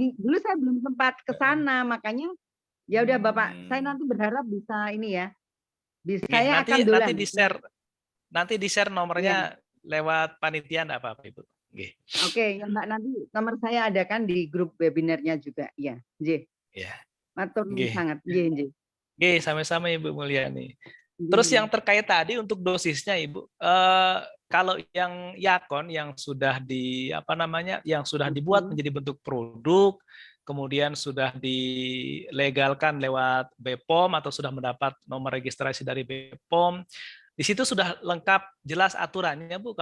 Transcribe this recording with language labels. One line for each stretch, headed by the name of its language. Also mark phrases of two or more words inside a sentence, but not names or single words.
Indonesian: Dulu saya belum sempat ke sana, makanya ya udah Bapak, saya nanti berharap bisa ini ya. Saya akan dolan. Nanti di-share nomornya lewat panitia enggak apa-apa Ibu. Nggih. Oke, ya Mbak, nanti nomor saya ada kan di grup webinarnya juga. Iya, nggih. Iya.
Javanese: Matur nuwun sangat. Nggih, nggih.
Indonesian: Oke, sama-sama Ibu Mulyani. Terus yang terkait tadi untuk dosisnya Ibu, kalau yang Yakon yang sudah yang sudah dibuat menjadi bentuk produk, kemudian sudah dilegalkan lewat BPOM atau sudah mendapat nomor registrasi dari BPOM, di situ sudah lengkap jelas aturannya Bu.